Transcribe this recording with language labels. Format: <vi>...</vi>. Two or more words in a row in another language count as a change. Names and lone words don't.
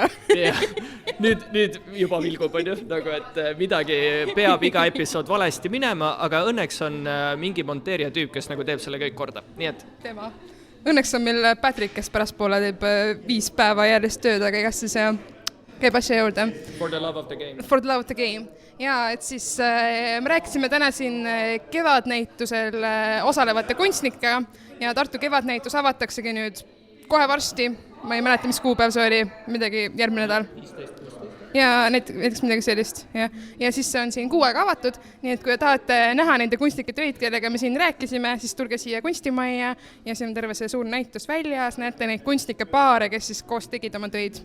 <et>Nüüd juba vilgub, nagu, et midagi peab iga episood valesti minema, aga õnneks on mingi monteerija tüüp, kes nagu teeb selle kõik korda. Nii et... Tema. Õnneks on meil Patrick, kes pärastpoole teeb 5 päeva järjest tööd, aga igastahes käib asja juurde.</et> <en>For the love of the game. For the love of the game.</en> <et>Ja, et siis me rääkisime täna siin kevadnäitusel osalevate kunstnikega ja Tartu kevadnäitus avataksegi nüüd kohe varsti. Ma ei mäleta, mis kuupäev see oli, midagi järgmine nädal. Ja näiteks midagi sellist. Ja siis see on siin 6 aega avatud, nii et kui tahate näha nende kunstnike töid, kellega me siin rääkisime, siis tulge siia kunstimajja ja siin on terve see suur näitus väljas, näete neid kunstnike paare, kes siis koos tegid oma töid.</et>